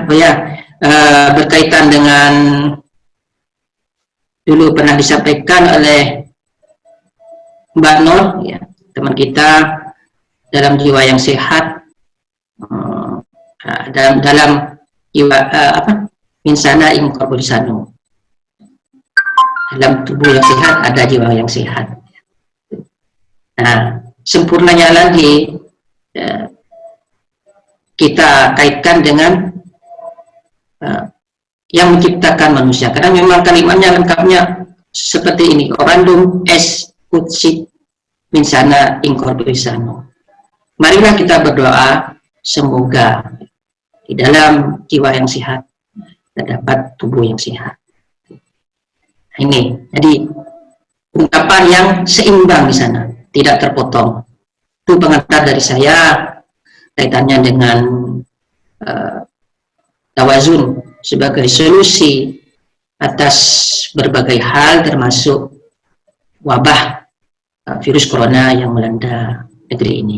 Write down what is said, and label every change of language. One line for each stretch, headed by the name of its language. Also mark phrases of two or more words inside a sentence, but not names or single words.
Indonesian: Oh ya, berkaitan dengan dulu pernah disampaikan oleh Mbak Nur, ya, teman kita dalam jiwa yang sehat, dalam jiwa
Latin: insana in corpore sano.
Indonesian: Dalam tubuh yang sehat ada jiwa yang sehat. Nah, sempurnanya lagi kita kaitkan dengan yang menciptakan manusia, karena memang kalimatnya lengkapnya seperti ini:
Latin: orandum est ut sit insana in corpore sano.
Indonesian: Marilah kita berdoa semoga di dalam jiwa yang sehat terdapat tubuh yang sehat. Ini jadi ungkapan yang seimbang di sana, tidak terpotong. Itu pengantar dari saya kaitannya dengan tawazun sebagai solusi atas berbagai hal, termasuk wabah virus corona yang melanda negeri ini.